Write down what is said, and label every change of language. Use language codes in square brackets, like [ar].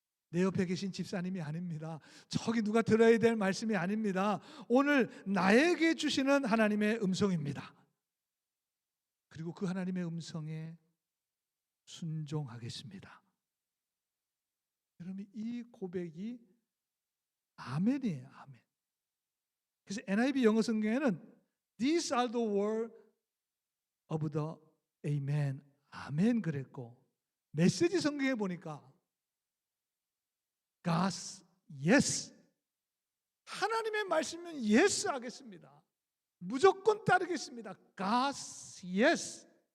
[ko] 내 옆에 계신 집사님이 아닙니다. 저기 누가 들어야 될 말씀이 아닙니다. 오늘 나에게 주시는 하나님의 음성입니다. 그리고 그 하나님의 음성에 순종하겠습니다. 여러분, 이 고백이 아멘이에요. 아멘. 그래서 NIV 영어 성경에는 [en] These are the words of the Amen. [ko] 아멘 그랬고, 메시지 성경에 보니까 [en] God's yes. [ko] 하나님의 말씀은 yes 하겠습니다. 무조건 따르겠습니다. [en] God's yes.